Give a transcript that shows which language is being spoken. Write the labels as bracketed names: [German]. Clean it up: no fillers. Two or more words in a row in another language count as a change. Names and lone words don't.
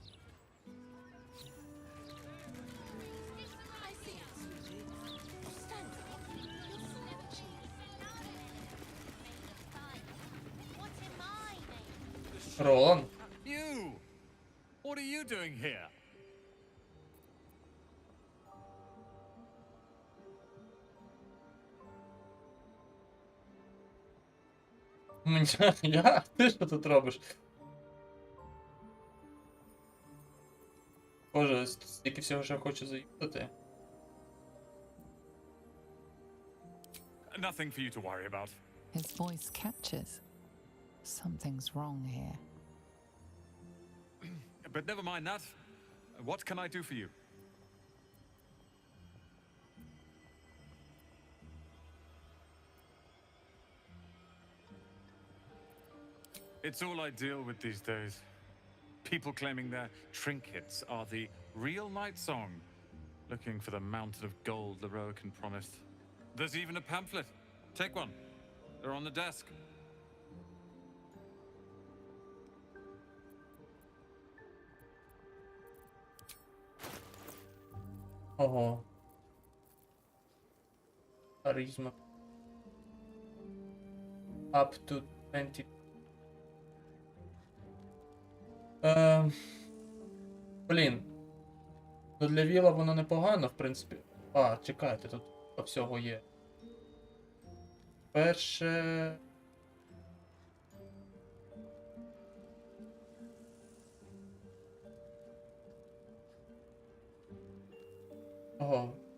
[Ukrainian] Ролан. [English] You! What are you doing here? [Ukrainian] Я? Ти що тут робиш? Боже, стільки всього, що я хочу заїхати. [English] Nothing for you to worry about. His voice catches. Something's wrong here. But never mind that. What can I do for you? It's all I deal with these days. People claiming their trinkets are the real night song, looking for the mountain of gold Loroakin promised. There's even a pamphlet. Take one. They're on the desk. [Ukrainian] Ого. Харизма. [English] Up to 20. [Ukrainian] Блін. Ну для віла воно непогано, в принципі. А, чекайте, тут по всього є. Перше. Ого.